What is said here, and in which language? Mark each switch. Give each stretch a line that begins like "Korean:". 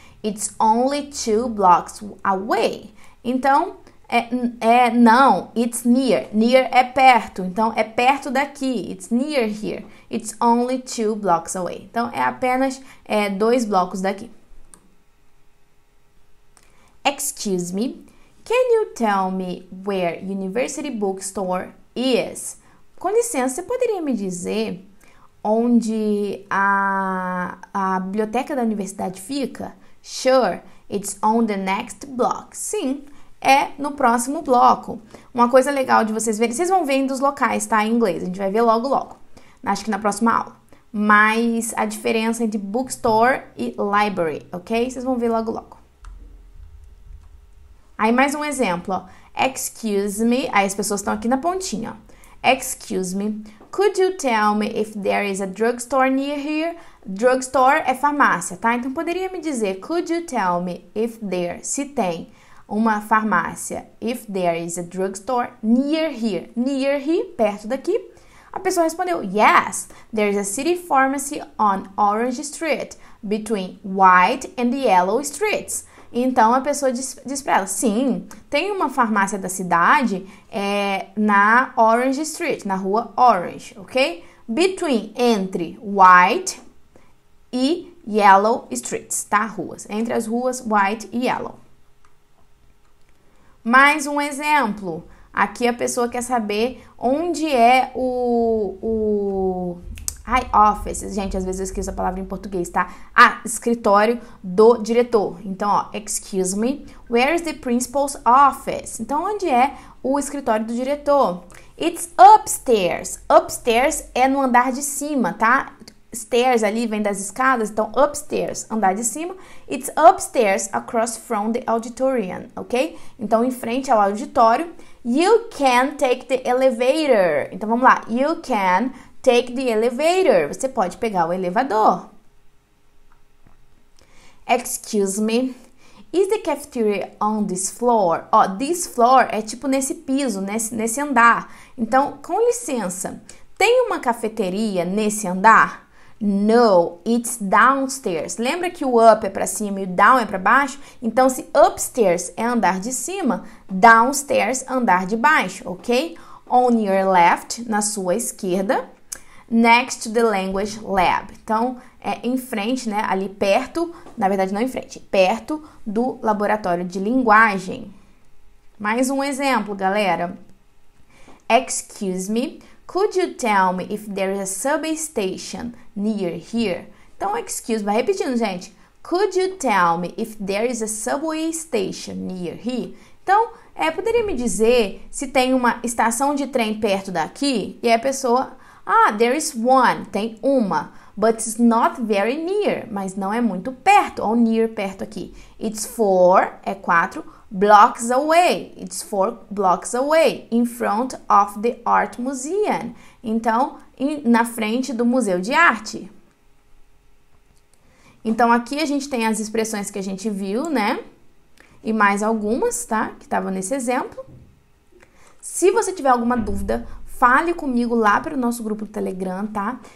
English: It's only 2 blocks away.
Portuguese: Então, não,
English: it's near.
Portuguese: Near é perto, então é perto daqui.
English: It's near here. It's only 2 blocks away.
Portuguese: Então, é apenas 2 blocos daqui.
English: Excuse me, can you tell me where University Bookstore is?
Portuguese: Com licença, você poderia me dizer onde a biblioteca da universidade fica?
English: Sure, it's on the next block.
Portuguese: Sim, é no próximo bloco. Uma coisa legal de vocês verem, vocês vão ver dos locais, tá? Em inglês, a gente vai ver logo. Acho que na próxima aula. Mas a diferença entre bookstore e library, ok? Vocês vão ver logo. Aí mais um exemplo, ó.
English: Excuse me,
Portuguese: aí as pessoas estão aqui na pontinha, ó.
English: Excuse me, could you tell me if there is a drugstore near here?
Portuguese: Drugstore é farmácia, tá? Então, poderia me dizer,
English: could you tell me if there,
Portuguese: se tem uma farmácia,
English: if there is a drugstore near here? Near here,
Portuguese: perto daqui. A pessoa respondeu,
English: yes, there's a city pharmacy on Orange Street, between White and Yellow Streets.
Portuguese: Então, a pessoa diz para ela, sim, tem uma farmácia da cidade na Orange Street, na rua Orange, ok? Between, entre White e Yellow Streets, tá? Ruas, entre as ruas White e Yellow. Mais um exemplo. Aqui a pessoa quer saber onde é o office. Gente, às vezes eu esqueço a palavra em português, tá? Escritório do diretor. Então, ó,
English: excuse me, where is the principal's office?
Portuguese: Então, onde é o escritório do diretor?
English: It's upstairs.
Portuguese: Upstairs é no andar de cima, tá? Stairs ali vem das escadas, então upstairs, andar de cima.
English: It's upstairs across from the auditorium, ok?
Portuguese: Então, em frente ao auditório.
English: You can take the elevator.
Portuguese: Então, vamos lá.
English: You can take the elevator.
Portuguese: Você pode pegar o elevador.
English: Excuse me. Is the cafeteria on this floor?
Portuguese: Ó,
English: this floor
Portuguese: é tipo nesse piso, nesse andar. Então, com licença, tem uma cafeteria nesse andar?
English: No, it's downstairs.
Portuguese: Lembra que o up é para cima e o down é para baixo? Então, se upstairs é andar de cima, downstairs andar de baixo, ok?
English: On your left,
Portuguese: na sua esquerda.
English: Next to the language lab.
Portuguese: Então, em frente, né? Ali perto, na verdade não em frente, perto do laboratório de linguagem. Mais um exemplo, galera.
English: Excuse me. Could you tell me if there is a subway station near here?
Portuguese: Então, excuse, vai repetindo, gente.
English: Could you tell me if there is a subway station near here?
Portuguese: Então, poderia me dizer se tem uma estação de trem perto daqui? E aí a pessoa,
English: there is one,
Portuguese: tem uma.
English: But it's not very near,
Portuguese: mas não é muito perto. Ou near, perto aqui.
English: It's 4 blocks away. It's 4 blocks away. In front of the Art Museum.
Portuguese: Então, na frente do Museu de Arte. Então, aqui a gente tem as expressões que a gente viu, né? E mais algumas, tá? Que estavam nesse exemplo. Se você tiver alguma dúvida, fale comigo lá para o nosso grupo do Telegram, tá?